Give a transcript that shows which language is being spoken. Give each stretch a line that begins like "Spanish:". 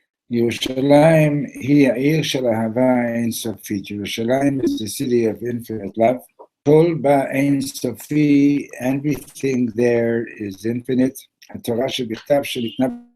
Hebrew: Yerushalayim היא העיר של אהבה אינסופית.
English: Yerushalayim is the city of infinite love.
Hebrew: כל בה אינסופי,
English: everything there is infinite.
Hebrew: התורה שבכתב שניתנה